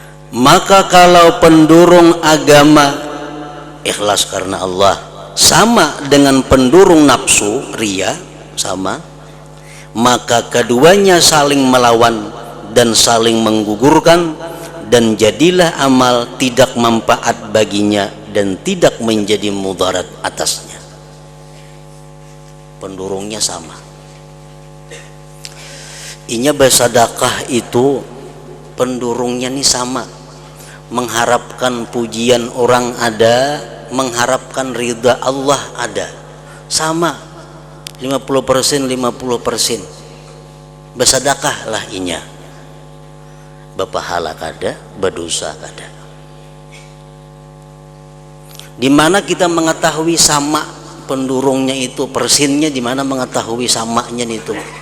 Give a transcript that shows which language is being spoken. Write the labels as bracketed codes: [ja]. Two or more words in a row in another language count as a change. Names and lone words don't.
[id] Maka kalau pendurung agama ikhlas karena Allah sama dengan pendurung nafsu riya sama, maka keduanya saling melawan dan saling menggugurkan, dan jadilah amal tidak manfaat baginya dan tidak menjadi mudarat atasnya. Pendurungnya sama. [bjn] Inya bersedekah itu pendurungnya nih sama, mengharapkan pujian orang ada, mengharapkan ridha Allah ada, sama 50% 50%. Bersedekah lah inya, berpahala kada, berdosa kada. [id] Di mana kita mengetahui sama pendurungnya itu, persinnya di mana mengetahui samanya itu?